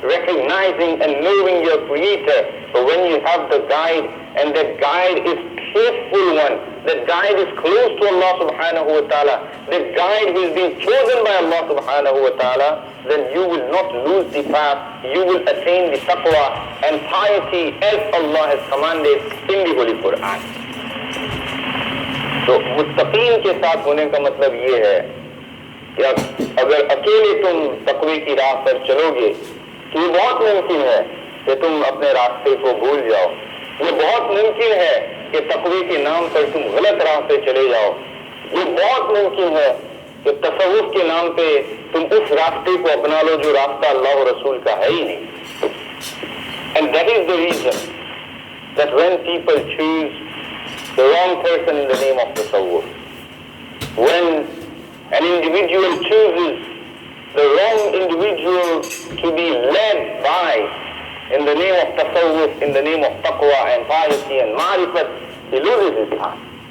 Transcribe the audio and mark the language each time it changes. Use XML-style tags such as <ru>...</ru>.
<en>recognizing and knowing your Creator. But when you have the guide, and that guide is faithful one, that guide is close to Allah subhanahu wa ta'ala, that guide who is being chosen by Allah subhanahu wa ta'ala, then you will not lose the path, you will attain the taqwa and piety as Allah has commanded in the Holy Quran.</en> <hi>तो मुत्तकीन के साथ होने का मतलब ये है कि अगर अकेले तुम तकवे की राह पर चलोगे तो ये बहुत मुमकिन है कि तुम अपने रास्ते को भूल जाओ। ये बहुत मुमकिन है कि तकवे के नाम पर तुम गलत राह पे चले जाओ। ये बहुत मुमकिन है कि तसव्वुफ के नाम पे तुम उस रास्ते को अपना लो जो रास्ता अल्लाह और रसूल का है ही नहीं।</hi> <en>And that is the reason that when people choose the wrong person in the name of tasawwuf, when an individual chooses the wrong individual to be led by in the name of tasawwuf, in the name of taqwa and piety and ma'rifat, he loses his path.</en>